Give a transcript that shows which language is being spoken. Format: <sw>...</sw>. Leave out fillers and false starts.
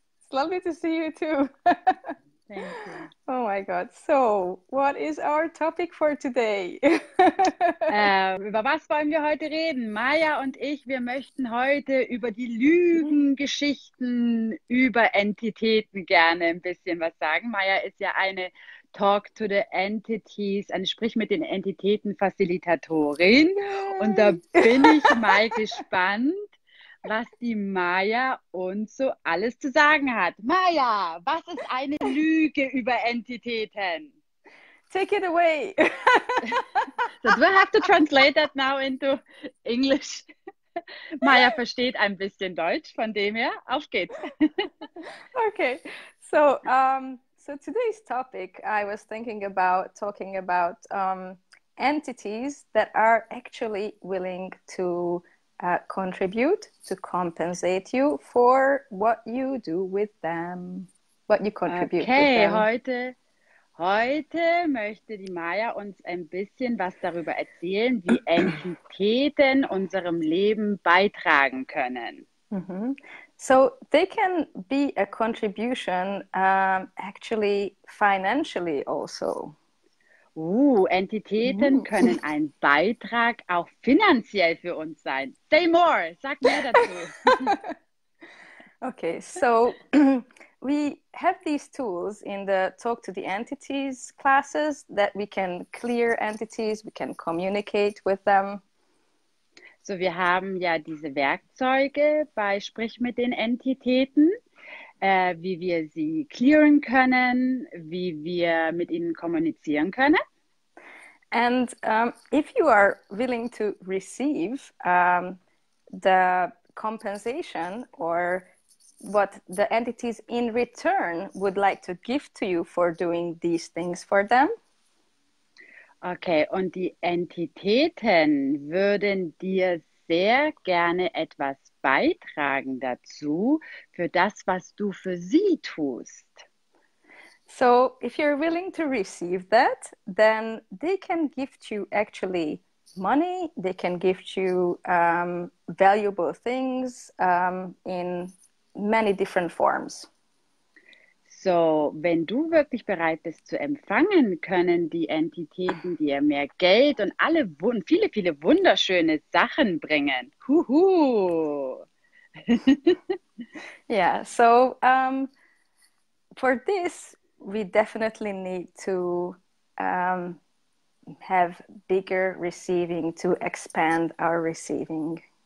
<en>It's lovely to see you too. Thank you. Oh my God. So, what is our topic for today?</en> <de>Über was wollen wir heute reden? Maya und ich, wir möchten heute über die Lügengeschichten über Entitäten gerne ein bisschen was sagen. Maya ist ja eine Talk to the Entities, eine Sprich mit den Entitäten Facilitatorin. Und da bin ich mal gespannt, was die Maya uns so alles zu sagen hat. Maya, was ist eine Lüge über Entitäten?</de> <en>Take it away. So do I have to translate that now into English?</en> <de>Maya versteht ein bisschen Deutsch, von dem her, auf geht's.</de> <en>Okay, so today's topic, I was thinking about talking about entities that are actually willing to contribute, to compensate you for what you do with them, what you contribute with them.</en> <de>Heute möchte die Maya uns ein bisschen was darüber erzählen, wie Entitäten unserem Leben beitragen können.</de> <en>So they can be a contribution actually financially also.</en> <de>Entitäten können ein Beitrag auch finanziell für uns sein.</de> <en>Say more,</en> <de>sag mehr dazu.</de> <en>Okay, so we have these tools in the Talk to the Entities classes that we can clear entities, we can communicate with them.</en> <de>So, wir haben ja diese Werkzeuge bei Sprich mit den Entitäten, wie wir sie clearen können, wie wir mit ihnen kommunizieren können.</de> <en>And if you are willing to receive the compensation or what the entities in return would like to give to you for doing these things for them.</en> <de>Okay, und die Entitäten würden dir sehr gerne etwas beitragen dazu, für das, was du für sie tust.</de> <en>So if you're willing to receive that, then they can gift you actually money, they can gift you valuable things in many different forms.</en> <de>So, wenn du wirklich bereit bist zu empfangen, können die Entitäten dir mehr Geld und viele, viele wunderschöne Sachen bringen. Huhu!</de> <en>Yeah, so for this, we definitely need to have bigger receiving, to expand our receiving.</en>